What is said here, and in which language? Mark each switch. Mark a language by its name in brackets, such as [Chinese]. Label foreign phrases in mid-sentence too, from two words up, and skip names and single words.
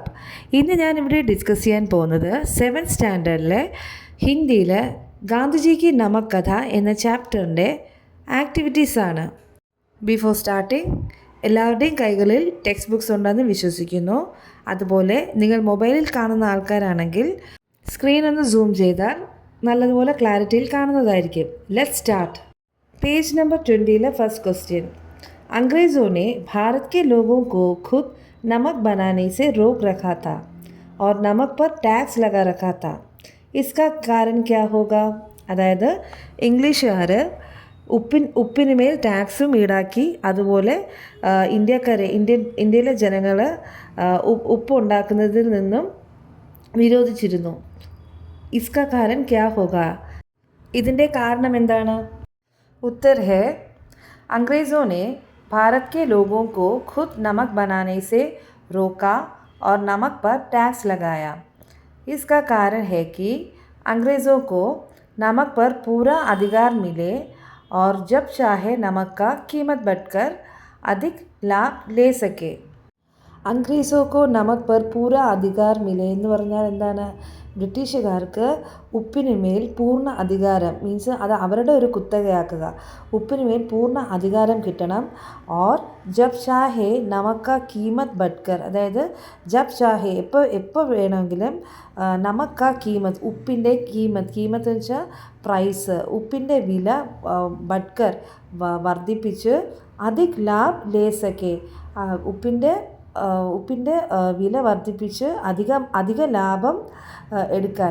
[Malayalam] ഇന്ന് ഞാനിവിടെ ഡിസ്കസ് ചെയ്യാൻ പോകുന്നത് 7th സ്റ്റാൻഡേർഡിലെ ഹിന്ദിയിലെ ഗാന്ധിജിക്ക് നമക് കഥ എന്ന ചാപ്റ്ററിൻ്റെ ആക്ടിവിറ്റീസാണ്. [English] before starting, [Malayalam] എല്ലാവരുടെയും കൈകളിൽ [English] text books [Malayalam] ഉണ്ടെന്ന് വിശ്വസിക്കുന്നു. അതുപോലെ നിങ്ങൾ മൊബൈലിൽ കാണുന്ന ആൾക്കാരാണെങ്കിൽ സ്ക്രീൻ ഒന്ന് സൂം ചെയ്താൽ നല്ലതുപോലെ ക്ലാരിറ്റിയിൽ കാണുന്നതായിരിക്കും. [English] let's start. page number [Hindi] 20 [English] first question. [Hindi] अंग्रेज़ों ने भारत के लोगों को खुद नमक बनाने से रोक रखा था और नमक पर टैक्स लगा रखा था। इसका कारण क्या होगा? [Malayalam] അതായത് ഇംഗ്ലീഷുകാർ ഉപ്പിനുമേൽ ടാക്സും ഈടാക്കി, അതുപോലെ ഇന്ത്യയിലെ ജനങ്ങൾ ഉപ്പ് ഉണ്ടാക്കുന്നതിൽ നിന്നും വിരോധിച്ചിരുന്നു. [Hindi] इसका कारण क्या होगा? [Malayalam] ഇതിൻ്റെ കാരണം എന്താണ്? [Hindi] उत्तर है, अंग्रेज़ों ने भारत के लोगों को खुद नमक बनाने से रोका और नमक पर टैक्स लगाया। इसका कारण है कि अंग्रेज़ों को नमक पर पूरा अधिकार मिले और जब चाहे नमक का कीमत बढ़कर अधिक लाभ ले सके। अंग्रेज़ों को नमक पर पूरा अधिकार मिले [Malayalam] എന്ന് പറഞ്ഞാൽ എന്താണ്? ബ്രിട്ടീഷുകാർക്ക് ഉപ്പിനുമേൽ പൂർണ്ണ അധികാരം, മീൻസ് അത് അവരുടെ ഒരു കുത്തകയാക്കുക. ഉപ്പിനുമേൽ പൂർണ്ണ അധികാരം കിട്ടണം. [Hindi] और जब चाहे नमक का कीमत बढ़कर, [Malayalam] അതായത് [Hindi] जब चाहे [Malayalam] എപ്പോൾ വേണമെങ്കിലും [Hindi] नमक का कीमत, [Malayalam] ഉപ്പിൻ്റെ കീമത്ത് എന്ന് വെച്ചാൽ പ്രൈസ്, ഉപ്പിൻ്റെ വില ബഡ്കർ വർദ്ധിപ്പിച്ച് [Hindi] अधिक लाभ ले सके, [Malayalam] ഉപ്പിൻ്റെ വില വർദ്ധിപ്പിച്ച് അധിക ലാഭം എടുക്കാൻ.